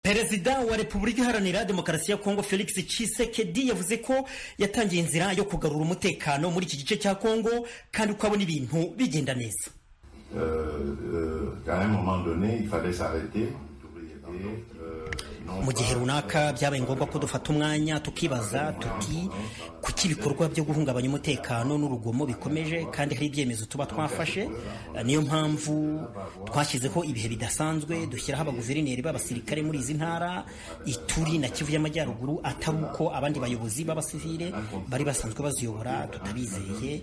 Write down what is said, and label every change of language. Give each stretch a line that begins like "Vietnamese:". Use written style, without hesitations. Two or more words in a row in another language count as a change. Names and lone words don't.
Kinyarwanda: Perezida wa Repubulika Iharanira Demokarasi ya Congo Felix Tshisekedi yavuze ko yatangiye inzira yo kugarura umutekano muri iki gice cya Congo kandi ko abona ibintu bigenda neza.
French: À un moment donné, il fallait s'arrêter.
Kinyarwanda: Mu gihe runaka byabaye ngombwa ko dufata umwanya tukibaza tuti kuki ibikorwa byo guhungabanya umutekano n'urugomo bikomeje kandi hari ibyemezo tuba twafashe. Niyo mpamvu twashyizeho ibihe bidasanzwe dushyiraho abaguverineri b'abasirikare muri izi ntara Ituri na Kivu y'Amajyaruguru, atari uko abandi bayobozi b'abasivile bari basanzwe baziyobora tutabizeye.